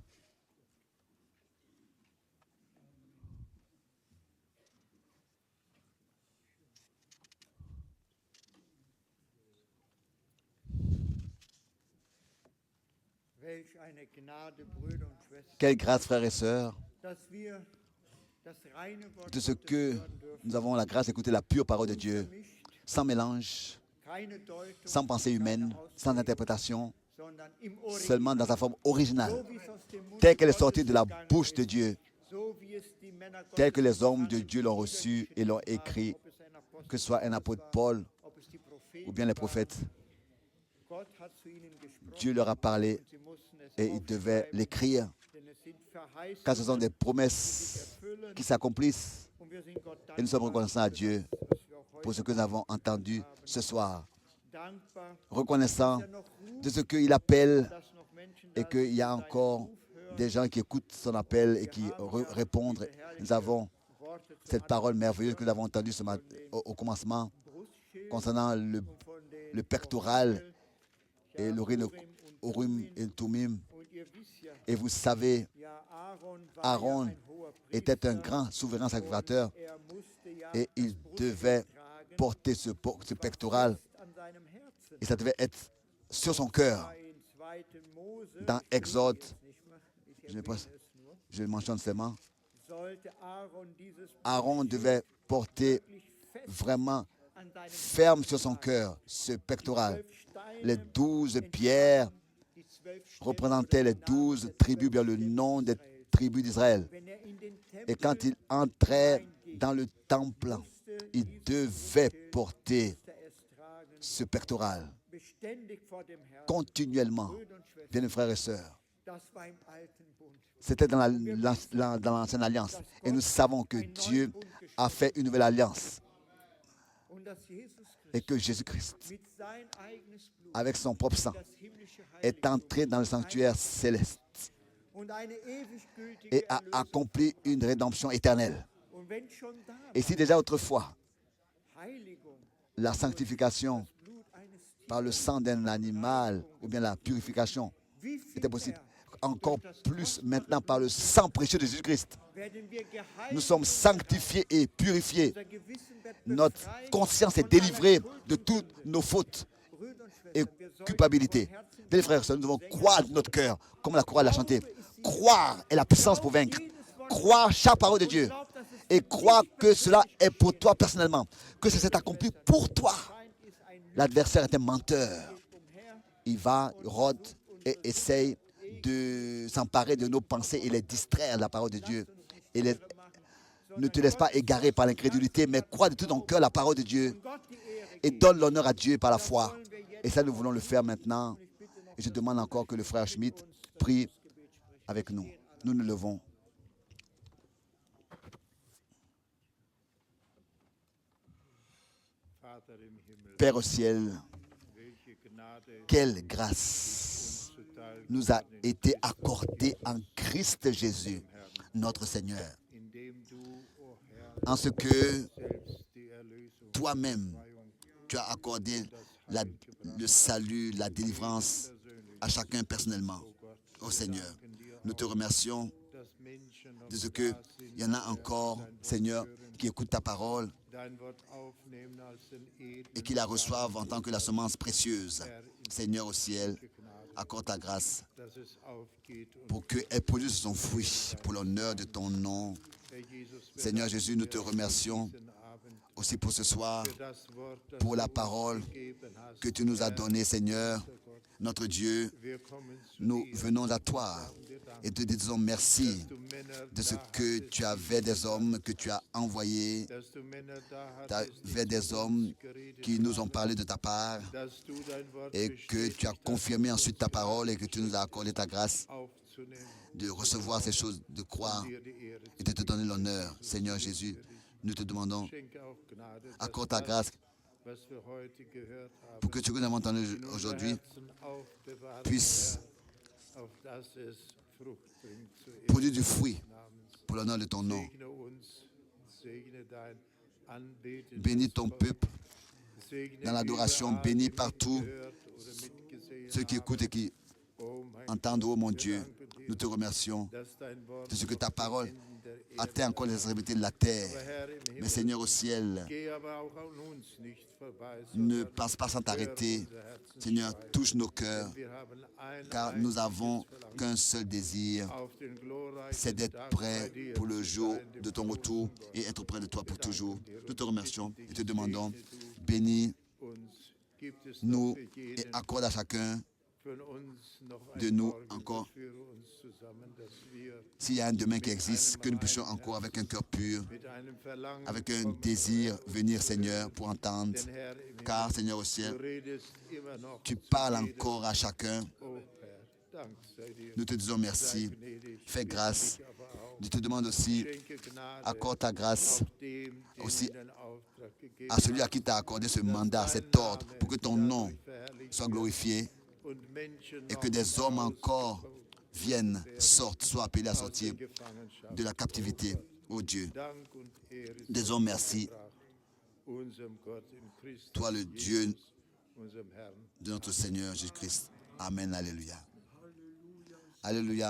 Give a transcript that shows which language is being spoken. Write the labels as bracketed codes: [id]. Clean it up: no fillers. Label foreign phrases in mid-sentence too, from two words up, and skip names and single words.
[de] Welch eine Gnade, Brüder und Schwestern, [fr] Quelle grâce, frères et sœurs, [de] dass wir das reine Wort [fr] de ce [de] Gottes [fr] que [de] hören dürfen, [fr] nous avons la grâce d'écouter la pure parole de Dieu, [de] unvermischt, [fr] sans mélange, [de] keine Deutung, [fr] sans pensée humaine, [de] keine [fr] sans [de] Auslegung, [fr] interprétation, [de] sondern im [fr] seulement dans [de] Original, [fr] sa forme originale, [de] so wie es aus dem Munde [fr] telle qu'elle est [de] Gottes [fr] sortie de la [de] gegangen [fr] bouche de [de] ist, [fr] Dieu, [de] so wie es die Männer [fr] telle que [de] Gottes [fr] les hommes de [de] empfangen, [fr] Dieu l'ont reçu et l'ont écrit, [de] ob es ein Apostel [fr] que ce soit un apôtre [de] war, [fr] Paul [de] ob es die Propheten [fr] ou bien les [de] waren. [fr] prophètes. [de] Gott hat zu ihnen gesprochen [fr] Dieu leur a parlé [de] und sie mussten es [fr] et ils devaient [de] aufschreiben, [fr] l'écrire, [de] denn es sind Verheißungen, [fr] car ce sont des [de] die sich [fr] promesses [de] erfüllen. [fr] qui s'accomplissent. [de] Und wir sind Gott [fr] Et nous sommes [de] dankbar [fr] reconnaissants à [de] für [fr] Dieu [de] das, was wir auch [fr] pour [de] heute [fr] ce que nous avons entendu ce soir. [de] dankbar, [fr] Reconnaissant [de] dass er noch ruft, [fr] de ce qu'il appelle [de] dass noch Menschen [fr] et [de] da [fr] qu'il [de] sind, [fr] y a [de] die seinen [fr] encore [de] Ruf hören. [fr] des gens qui écoutent son appel et qui répondent. Nous avons [de] Worte zum [fr] cette parole merveilleuse que nous [de] Anfang [fr] avons entendue ce matin, au commencement [de] Brustschild [fr] concernant [de] und von den [fr] le pectoral [de] Orakel, [fr] et [de] ja, [fr] l'Urim Urim et le Tumim. [de] und ihr wisst ja, [fr] Et vous savez, [de] ja, Aaron war [fr] Aaron [de] ja ein hoher [fr] était un [de] Priester [fr] grand souverain sacrificateur [de] und er musste ja [fr] et il [de] das Brustschild [fr] devait [de] tragen, [fr] porter ce [de] war [fr] pectoral [de] fest an seinem Herzen. [fr] et ça devait être sur son cœur. [de] In 2. Mose, [fr] Dans [de] ich lese [fr] Exode, [de] jetzt nicht mehr, ich [fr] je, [de] erwähne [fr] pense, [de] es nur, [fr] je le mentionne seulement, [de] sollte Aaron dieses [fr] Aaron [de] Brustschild [fr] devait porter [de] wirklich fest [fr] vraiment [de] an seinem [fr] ferme sur son cœur ce pectoral. Les 12 pierres [de] die 12 Stämme [fr] représentaient les 12 tribus, bien le nom des tribus d'Israël. [de] Wenn er in den [fr] Et [de] Tempel [fr] quand il entrait dans le temple, il devait porter [de] musste er es tragen, [fr] ce pectoral [de] beständig vor dem Herrn. [fr] continuellement. [de] Brüder und Schwestern, [fr] Bien, frères et sœurs, [de] das war im alten Bund. [fr] c'était dans dans l'ancienne alliance. Et nous savons que Dieu a fait une nouvelle alliance [de] Und dass Jesus [fr] et [de] Christus [fr] que Jésus-Christ, [de] mit sein eigenes Blut [fr] avec son propre sang, [de] das himmlische [fr] est [de] Heiligtum [fr] entré dans le sanctuaire céleste [de] und eine ewig gültige [fr] et a [de] Erlösung. [fr] accompli une rédemption éternelle. [de] Und wenn schon da [fr] Et si déjà autrefois, [de] Heiligung, [fr] la sanctification [de] Blut eines Tieres, [fr] par le sang d'un animal ou bien la purification [de] wie viel [fr] était possible, [de] mehr [fr] encore plus maintenant par le sang précieux de Jésus-Christ, [de] werden wir geheiligt, [fr] nous sommes sanctifiés et purifiés. [de] unser Gewissen wird [fr] Notre [de] befreit [fr] conscience est [de] von aller [fr] délivrée [de] Schuld [fr] de [de] und [fr] toutes [de] Sünde. [fr] nos fautes [de] Brüder und [fr] et [de] Schwestern, wir sollten [fr] culpabilité. [de] von Herzen [fr] Bien, frères et sœurs, nous devons croire de notre cœur, comme la chorale l'a chanté. Croire est la puissance pour vaincre. Croire chaque parole de Dieu. Et croire que cela est pour toi personnellement. Que ça s'est accompli pour toi. [de] ist ein [fr] L'adversaire est un menteur. [de] umher, [fr] Il va, rôde et essaye de s'emparer de nos pensées et les distraire de la parole de Dieu. Et ne te laisse pas égarer par l'incrédulité, mais crois de tout ton cœur la parole de Dieu [de] Gott die Ehre [fr] et donne l'honneur à Dieu par la foi. Et ça, nous voulons le faire maintenant. Et je demande encore que le frère Schmitt prie avec nous. Nous nous levons. [de] Vater im Himmel, [fr] Père au ciel, [de] welche Gnade [fr] quelle grâce [de] zuteil [fr] nous a été accordée en Christ Jésus, notre Seigneur, [de] indem du, o Herr, [fr] en ce que [de] selbst die Erlösung, [fr] toi-même, tu as accordé le salut, la délivrance à chacun personnellement. Ô Seigneur, nous te remercions [de] dass Menschen noch [fr] de ce qu'il y en a encore, Seigneur, qui écoutent ta parole [de] dein Wort aufnehmen als den edlen [fr] et qui la reçoivent en tant que la semence précieuse. Seigneur au ciel, accorde ta grâce [de] dass es aufgeht und [fr] pour qu'elle produise son fruit pour l'honneur de ton nom. [de] Herr Jesus, wir [fr] Seigneur Jésus, nous te remercions [de] diesen Abend [fr] aussi pour ce soir, [de] für das Wort, das [fr] pour la [de] du uns [fr] parole [de] gegeben hast. [fr] que tu nous as donnée, Seigneur, notre Dieu. [de] Wir kommen zu [fr] Nous [de] dir, [fr] venons à toi et te disons merci [de] du Männer [fr] de ce [de] da [fr] que [de] hattest, [fr] tu avais des hommes que tu as envoyés, [de] dass du Männer da [fr] tu [de] hattest, [fr] avais des hommes qui nous ont parlé de ta part [de] dass du dein Wort [fr] et que tu as confirmé ensuite ta parole et que tu nous as accordé ta grâce [de] aufzunehmen, [fr] de recevoir ces choses, de croire [de] dir die Ehre [fr] et de te donner l'honneur. Seigneur Jésus, nous te demandons, [de] schenke auch Gnade, dass [fr] accorde ta grâce [de] was wir heute gehört haben, [fr] pour que ce que nous avons entendu [de] in unser [fr] aujourd'hui [de] Herzen aufbewahrt, [fr] puisse [de] Herr, auf dass es Frucht bringt zu Ehren [fr] produire du fruit [de] des Namens. [fr] pour l'honneur de ton nom. [de] Segne uns, segne dein anbetendes [fr] Bénis ton [de] Volk. [fr] peuple [de] Segne [fr] dans l'adoration, [de] überall, [fr] bénis [de] die [fr] partout [de] mitgehört oder mitgesehen [fr] ceux qui [de] haben. [fr] écoutent et qui [de] Oh mein [fr] entendent, oh mon Dieu. [de] Danke dir [fr] Nous te remercions [de] dass dein Wort [fr] de ce que ta parole [de] Enden der Erde [fr] atteint encore les extrémités de la [de] Aber [fr] terre. [de] Herr im [fr] Mais [de] Himmel, [fr] Seigneur au ciel, [de] geh aber auch an uns nicht vorbei, [fr] ne [de] sondern [fr] passe pas sans [de] hör [fr] t'arrêter. [de] unser Herzensschrei. [fr] Seigneur, touche nos cœurs, [de] Denn wir haben ein [fr] car nous n'avons [de] einziges Verlangen, [fr] qu'un seul désir, [de] auf den glorreichen [fr] c'est d'être [de] Tag [fr] prêt [de] bei dir [fr] pour le [de] zu [fr] jour [de] sein, dem [fr] de ton [de] großen [fr] retour [de] Gott. [fr] et être près de toi pour toujours. Nous te remercions et te [de] Segne [fr] demandons, [de] du [fr] bénis [de] uns, gib es [fr] nous [de] noch für [fr] et [de] jeden [fr] accorde à chacun [de] von uns noch [fr] de [de] ein [fr] nous [de] Morgen, [fr] encore, [de] führe uns zusammen, dass wir [fr] s'il y a un demain qui existe, que nous puissions encore avec un cœur pur, [de] mit einem Verlangen [fr] avec un [de] kommen, [fr] désir venir Seigneur pour entendre, [de] denn Herr im Himmel, [fr] car Seigneur au [de] du [fr] ciel, [de] redest immer noch [fr] tu [de] zu [fr] parles [de] jedem. [fr] encore à chacun. [de] Oh Herr, Dank sei dir. [fr] Nous te disons [de] Sei [fr] merci, [de] gnädig, [fr] fais [de] bitte [fr] grâce. [de] dich aber auch. [fr] Je te demande aussi, [de] Schenke Gnade [fr] accorde ta grâce [de] auf dem, dem [fr] aussi [de] du den Auftrag gegeben [fr] à celui à qui tu as accordé ce mandat, cet ordre, pour que ton nom [de] dadurch verherrlicht [fr] soit glorifié [de] und Menschen [fr] et [de] noch [fr] que des hommes encore [de] herausgeholt [fr] viennent, sortent, soient appelés à [de] aus [fr] sortir [de] der Gefangenschaft. [fr] de la captivité. Oh Dieu, [de] Dank und Ehre [fr] disons merci, [de] unserem Gott in Christus [fr] toi le Dieu [de] Jesus, unserem Herrn. [fr] de notre Seigneur Jésus-Christ. Amen, alléluia. Alléluia.